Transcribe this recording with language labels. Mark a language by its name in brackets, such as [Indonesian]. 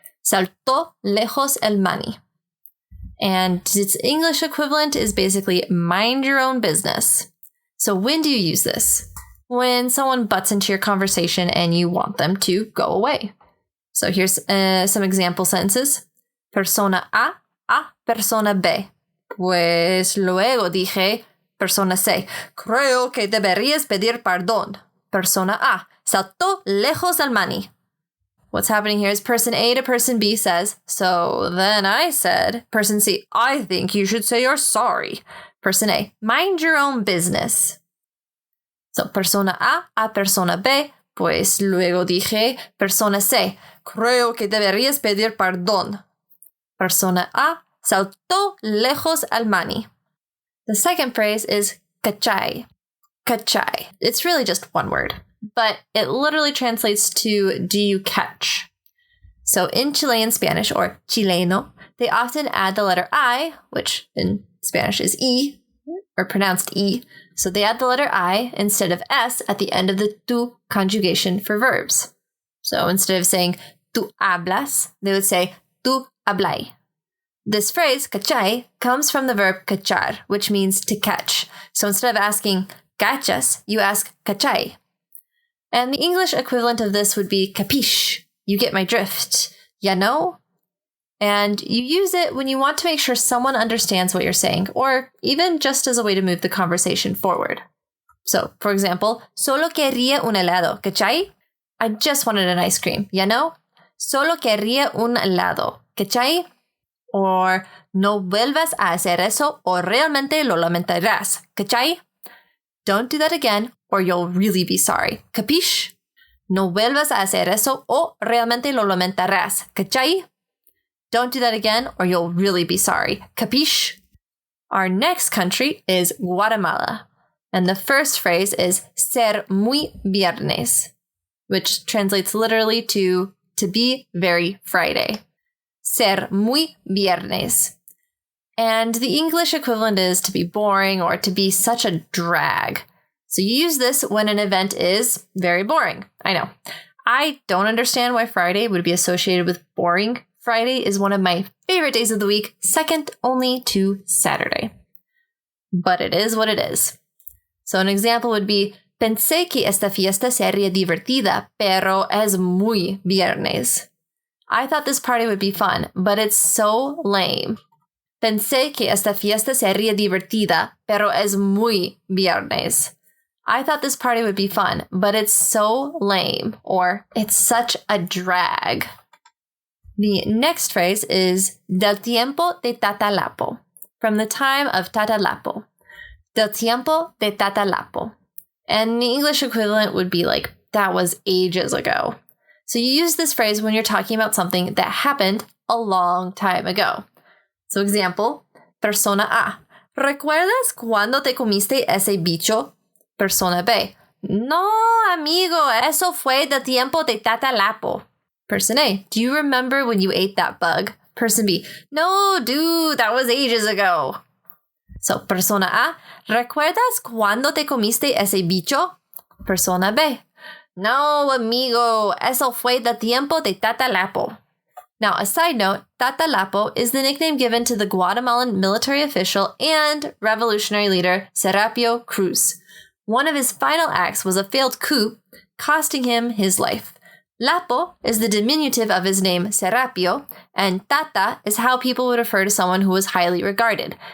[Spanish] Saltó lejos el maní. [English] And its English equivalent is basically mind your own business. So when do you use this? When someone butts into your conversation and you want them to go away. So here's some example sentences. [Spanish] Persona A persona B. Pues luego dije, persona C, creo que deberías pedir perdón. Persona A, saltó lejos el maní. [English] What's happening here is person A to person B says, so then I said, person C, I think you should say you're sorry. Person A, mind your own business. [Spanish] So persona A persona B, pues luego dije, persona C, creo que deberías pedir perdón. Persona A saltó lejos al maní. [English] The second phrase is cachai. Cachai. It's really just one word, but it literally translates to do you catch? So in Chilean Spanish, or chileno, they often add the letter I, which in Spanish is E, or pronounced E. So they add the letter I instead of S at the end of the tu conjugation for verbs. So instead of saying tú hablas, they would say tú hablai. This phrase, cachai, comes from the verb cachar, which means to catch. So instead of asking cachas, you ask cachai. And the English equivalent of this would be capiche. You get my drift. Ya know? And you use it when you want to make sure someone understands what you're saying, or even just as a way to move the conversation forward. So, for example, [Spanish] solo quería un helado, cachai? [English] I just wanted an ice cream, ya know? [Spanish] Solo quería un helado, cachai? Or, no vuelvas a hacer eso o realmente lo lamentarás. ¿Cachai? [English] Don't do that again or you'll really be sorry. ¿Capiche? [Spanish] No vuelvas a hacer eso o realmente lo lamentarás. ¿Cachai? [English] Don't do that again or you'll really be sorry. ¿Capiche? Our next country is Guatemala. And the first phrase is [Spanish] ser muy viernes, [English] which translates literally to be very Friday. [Spanish] Ser muy viernes. [English] And the English equivalent is to be boring or to be such a drag. So you use this when an event is very boring. I know. I don't understand why Friday would be associated with boring. Friday is one of my favorite days of the week, second only to Saturday. But it is what it is. So an example would be, [Spanish] pensé que esta fiesta sería divertida, pero es muy viernes. [English] I thought this party would be fun, but it's so lame. [Spanish] Pensé que esta fiesta sería divertida, pero es muy viernes. [English] I thought this party would be fun, but it's so lame, or it's such a drag. The next phrase is [Spanish] del tiempo de Tatalapo, [English] from the time of Tatalapo. [Spanish] Del tiempo de Tatalapo. [English] And the English equivalent would be like, that was ages ago. So you use this phrase when you're talking about something that happened a long time ago. So example, persona A. [Spanish] ¿Recuerdas cuando te comiste ese bicho? Persona B. No, amigo, eso fue del tiempo de Tatalapo. [English] Person A. Do you remember when you ate that bug? Person B. No, dude, that was ages ago. [Spanish] So, persona A. ¿Recuerdas cuando te comiste ese bicho? Persona B. No, amigo, eso fue del tiempo de Tatalapo. [English] Now, a side note, Tatalapo is the nickname given to the Guatemalan military official and revolutionary leader Serapio Cruz. One of his final acts was a failed coup, costing him his life. Lapo is the diminutive of his name Serapio, and Tata is how people would refer to someone who was highly regarded.